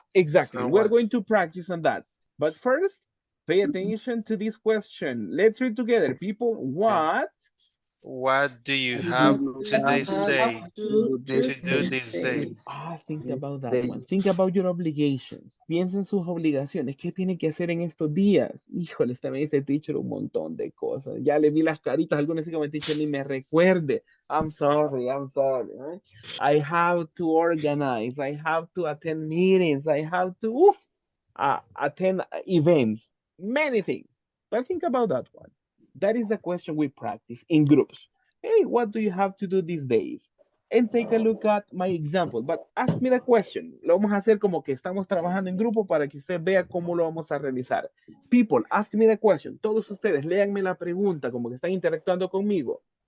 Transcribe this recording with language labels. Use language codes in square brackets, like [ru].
[en] Exactly. We're What? going to practice on that. But first, pay attention to this question. Let's read together, people. What do you have to this day? To To do these days. Think about that one. Think about your obligations. [es] Piensa en sus obligaciones. ¿Qué tiene que hacer en estos días? Híjole, esta vez el teacher un montón de cosas. Ya le vi las caritas. Algunas dicen que el teacher ni me recuerde. [en] I'm sorry. Right? I have to organize. I have to attend meetings. I have to attend events. Many things. But think about that one. That is a question we practice in groups. Hey, what do you have to do these days? And take a look at my example. But ask me the question. [es] Lo vamos a hacer como que estamos trabajando en grupo para que usted vea cómo lo vamos a realizar. [en] People, ask me the question. [es] Todos ustedes, léanme la pregunta como que están interactuando conmigo.